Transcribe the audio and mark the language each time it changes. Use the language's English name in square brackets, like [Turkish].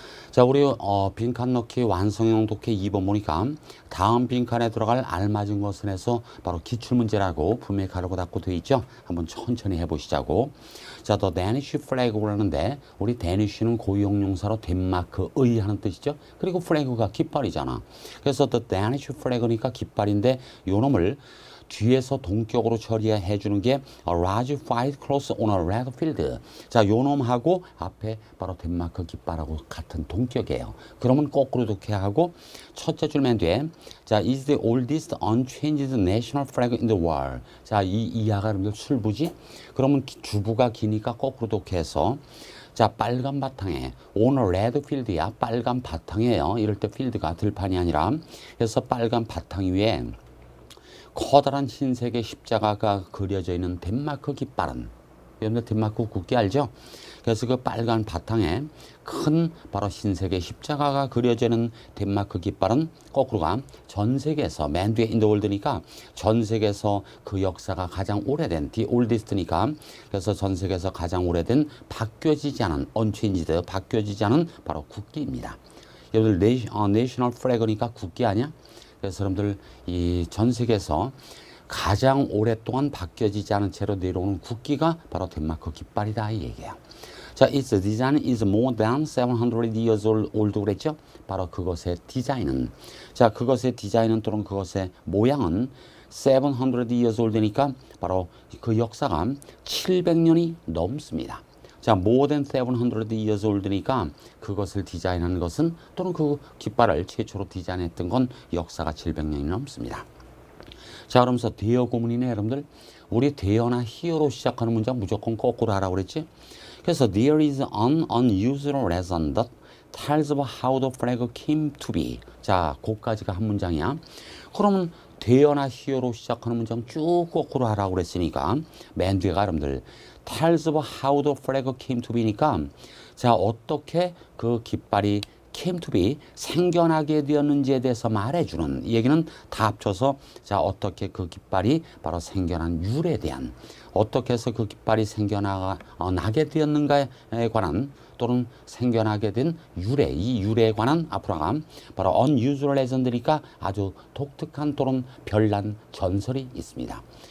[Korean] 자, 우리 빈칸 넣기 완성형 독해 2번 보니까 다음 빈칸에 들어갈 알맞은 것은 해서 바로 기출문제라고 분명히 가로고 닫고 되어 있죠. 한번 천천히 해보시자고. 자, The Danish Flag라고 하는데 우리 데니쉬는 고유형용사로 덴마크의 하는 뜻이죠. 그리고 플래그가 깃발이잖아. 그래서 [English] The Danish Flag [Korean] 니까 깃발인데 요 놈을 뒤에서 동격으로 처리해 주는 게 [English] a large white cross on a red field. [Korean] 자, 요 놈하고 앞에 바로 덴마크 깃발하고 같은 동격이에요. 그러면 거꾸로 독해하고 첫째 줄 맨 뒤에 자, [English] is the oldest unchanged national flag in the world. [Korean] 자, 이 이하가 여러분들 출부지? 그러면 주부가 기니까 거꾸로 독해서 자, 빨간 바탕에 [English] on a red field [Korean] 야. 빨간 바탕이에요. 이럴 때 필드가 들판이 아니라. 그래서 빨간 바탕 위에 커다란 흰색의 십자가가 그려져 있는 덴마크 깃발은, 여러분들 덴마크 국기 알죠? 그래서 그 빨간 바탕에 큰 바로 흰색의 십자가가 그려져 있는 덴마크 깃발은 거꾸로가 전 세계에서 맨 뒤에 [English] in the world [Korean] 니까 전 세계에서 그 역사가 가장 오래된 the oldest니까 그래서 전 세계에서 가장 오래된 바뀌어지지 않은 unchanged 바뀌어지지 않은 바로 국기입니다. 여러분들 내셔널 플래그니까 국기 아니야? 그래서 여러분들 이 전 세계에서 가장 오랫동안 바뀌어지지 않은 채로 내려오는 국기가 바로 덴마크 깃발이다 이 얘기야. [English] 자, its design is more than 700 years old 그랬죠? [Korean] 바로 그것의 디자인은, 자, 그것의 디자인은 또는 그것의 모양은 [English] 700 years old [Korean] 니까 바로 그 역사가 700년이 넘습니다. 자, [English] more than 700 years old [Korean] 니까 그것을 디자인한 것은 또는 그 깃발을 최초로 디자인했던 건 역사가 700년이 넘습니다. 자, 그러면서 대여 고문이네 여러분들. 우리 대여나 히어로 시작하는 문장 무조건 거꾸로 하라고 그랬지. [English] 그래서 there is an unusual lesson that tells of how the flag came to be. [Korean] 자, 그까지가 한 문장이야. 그러면 대여나 히어로 시작하는 문장 쭉 거꾸로 하라고 그랬으니까 맨 뒤에가 여러분들 [English] tells of how the flag came to be [Korean] 니까 자, 어떻게 그 깃발이 [English] came to be [Korean] 생겨나게 되었는지에 대해서 말해주는 이 얘기는 다 합쳐서 자, 어떻게 그 깃발이 바로 생겨난 유래에 대한, 어떻게 해서 그 깃발이 생겨나게 되었는가에 관한 또는 생겨나게 된 유래, 이 유래에 관한 앞으로가 바로 [English] unusual legend [Korean] 니까 아주 독특한 또는 별난 전설이 있습니다.